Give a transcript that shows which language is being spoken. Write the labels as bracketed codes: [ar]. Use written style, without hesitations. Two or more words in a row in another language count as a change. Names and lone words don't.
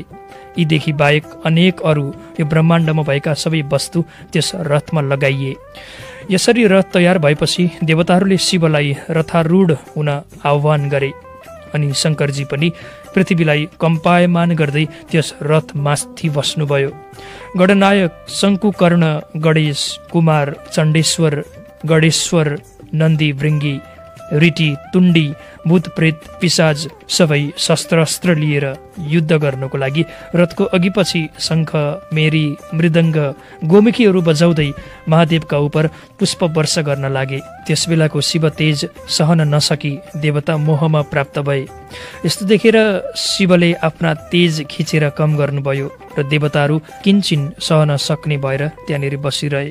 [ne] यीदेखि बाहेक अनेक अरू यो ब्रह्माण्डमा भएका सबै वस्तु त्यस रथमा लगाइए। यसरी रथ तयार भएपछि देवताहरूले शिवलाई रथारूढ हुन आह्वान गरे अनि शङ्करजी पनि पृथ्वीलाई कम्पायमान गर्दै त्यस रथमाथि बस्नुभयो। गणनायक शङ्कुकर्ण, गणेश, कुमार, चण्डेश्वर, गणेश्वर, नन्दी, भृङ्गी, ऋटी, तुण्डी, भूत प्रेत, पिशाच सबै शस्त्र लिएर युद्ध गर्नको लागि रथको अघिपछि शङ्ख, मेरी, मृदङ्ग, गोमुखीहरू बजाउँदै महादेवका उपर पुष्प वर्षा गर्न लागे। त्यसबेलाको शिव तेज सहन नसकी देवता मोहमा प्राप्त भए। यस्तो देखेर शिवले आफ्ना तेज खिचेर कम गर्नुभयो र देवताहरू किन्चिन सहन सक्ने भएर त्यहाँनिर बसिरहे।